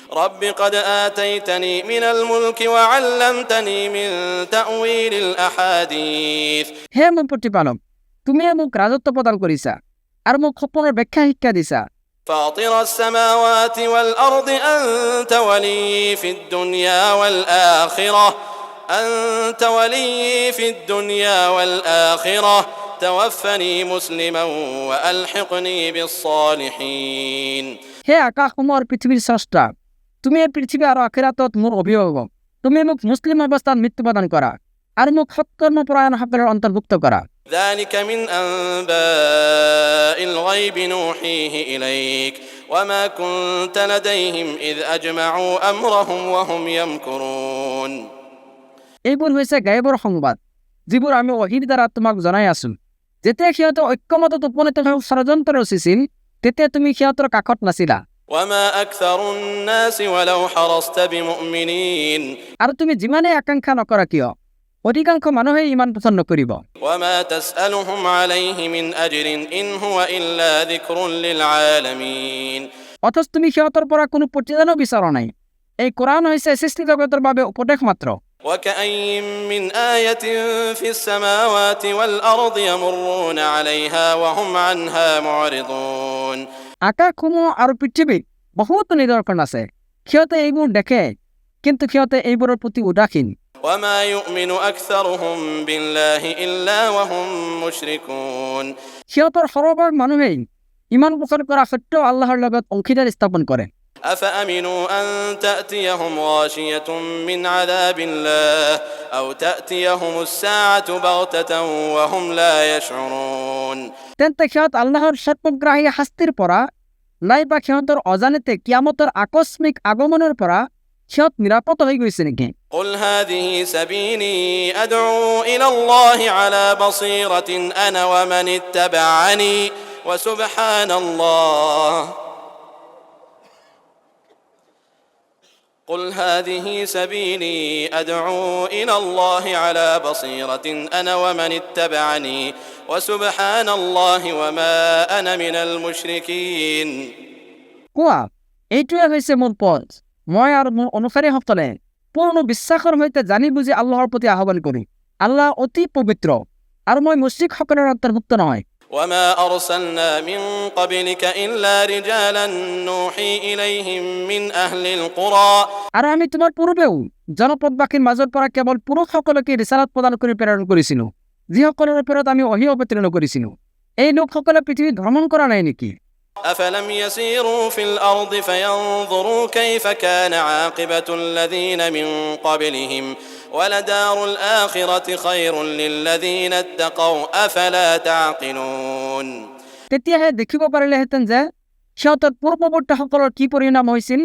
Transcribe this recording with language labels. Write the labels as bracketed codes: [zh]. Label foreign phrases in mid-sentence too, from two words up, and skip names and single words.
[ar] رب قد آتيتني من الملك وعلمتني من تأويل الأحاديث [as] হে মোৰ প্ৰতিপালক, তুমি মোক ৰাজত্ব প্ৰদান কৰিছা আৰু মোক সপোনৰ ব্যাখ্যা শিক্ষা দিছা। [ar] فاطر السماوات والأرض أنت ولي في الدنيا والآخرة أنت ولي في الدنيا والآخرة توفني مسلما وألحقني بالصالحين [as] হে আকাশসমূহৰ পৃথিৱীৰ স্ৰষ্টা, তুমি এই পৃথিৱী আৰু আখিৰাতত মোৰ অভিভাৱক। তুমি মোক মুছলিম অৱস্থাত মৃত্যু প্ৰদান কৰা আৰু মোক সৎকৰ্মপৰায়ণসকলৰ অন্তৰ্ভুক্ত কৰা। [ar] ذلك من أنباء الغيب نوحيه إليك وما كنت لديهم إذ أجمعوا أمرهم وهم يمكرون [as] এইবোৰ হৈছে গায়বৰ সংবাদ, যিবোৰ আমি ওহীৰ দ্বাৰা তোমাক জনাই আছো। যেতিয়া সিহঁতে ঐক্যমতত উপনীত হৈ ষড়যন্ত্ৰ ৰচিছিল, তেতিয়া তুমি সিহঁতৰ কাষত নাছিলা। [ar] وما أكثر الناس ولو حرصت بمؤمنين [as] আৰু তুমি যিমানেই আকাংক্ষা নকৰা কিয়, অধিকাংশ মানুহে ইমান পছন্দ নকৰিব। [ar] وما تسألهم عليه من أجر إن هو إلا ذكر للعالمين [as] অথচ তুমি সিহঁতৰ পৰা কোনো প্ৰতিদানো বিচৰা নাই। এই কোৰাণ হৈছে সৃষ্টি জগতৰ বাবে উপদেশ মাত্ৰ। [ar] وكأي من آية في السماوات والأرض يمرون عليها وهم عنها معرضون [as] আকাশসমূহ আৰু পৃথিৱীত বহুতো নিদৰ্শন আছে, সিহঁতে এইবোৰ দেখে কিন্তু সিহঁতে এইবোৰৰ প্ৰতি উদাসীন। [ar] وما يؤمن أكثرهم بالله إلا وهم مشركون [as] সিহঁতৰ সৰহভাগ মানুহেই ইমান পোষণ কৰা সত্ত্বেও আল্লাহৰ লগত অংশীদাৰ স্থাপন কৰে। [ar] أفأمنوا أن تأتيهم غاشية من عذاب الله أو تأتيهم الساعة بغتة وهم لا يشعرون [as] তেন্তে সিহঁত আল্লাহৰ সৰ্বগ্ৰাহী শাস্তিৰ পৰা নাইবা সিহঁতৰ অজানিতে কিয়ামতৰ আকস্মিক আগমনৰ পৰা সিহঁত নিৰাপদ হৈ গৈছে নেকি? [ar] قل هذه سبيلي أدعو إلى الله على بصيرة أنا ومن اتبعني وسبحان الله قل هذه سبيلي أدعو إلى الله على بصيرة أنا ومن اتبعني وسبحان الله وما أنا من المشركين [as] কোৱা, এইটোৱে হৈছে মোৰ পথ, মই আৰু মোৰ অনুসাৰীসকলে পূৰ্ণ বিশ্বাসৰ সৈতে জানি বুজি আল্লাহৰ প্ৰতি আহ্বান কৰিম। আল্লাহ অতি পবিত্ৰ আৰু মই মুশ্ৰিকসকলৰ অন্তৰ্ভুক্ত নহয়। [ar] وما أرسلنا من قبلك إلا رجالا نوحي إليهم من أهل القرى [as] আৰু আমি তোমাৰ পূৰ্বেও জনপদবাসীৰ মাজৰ পৰা কেৱল পুৰুষসকলকে ৰিচালাত প্ৰদান কৰি প্ৰেৰণ কৰিছিলো, যিসকলৰ ওপৰত আমি ওহী অৱতীৰ্ণ কৰিছিলো। এই লোকসকলে পৃথিৱীত ভ্ৰমণ কৰা নাই নেকি? [ar] أفلم يسيروا في الأرض فينظروا كيف كان عاقبة الذين من قبلهم ولدار الآخرة خير للذين اتقوا أفلا تعقلون [as] তেতিয়াহে দেখিব পাৰিলেহেঁতেন যে সিহঁতৰ পূৰ্বৱৰ্তীসকলৰ কি পৰিণাম হৈছিল।